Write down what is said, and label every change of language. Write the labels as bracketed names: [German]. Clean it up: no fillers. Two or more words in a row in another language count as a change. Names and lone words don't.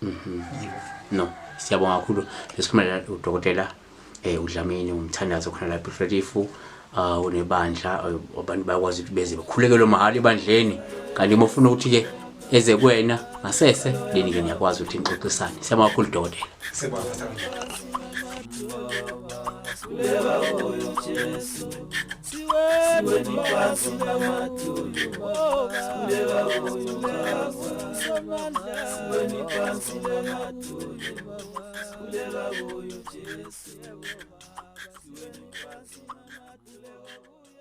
[Zulu] no siyabonga kakhulu lesikhulumela udokotela uDlamini umthandazo khona la ePetritif unebandla abantu bayakwazi ukuthi beze bakhulekele mahali ebandleni kanti uma ufuna ukuthi ke eze kuwena ngasese leni ke niyakwazi ukuthi nixoxisane siyabonga kakhulu dokotela [Lingala] Kuleba oyo Jesu siwe nipasi na matulu kuleba oyo Baba siwe nipasi na matulu kuleba oyo Jesu siwe nipasi na matulu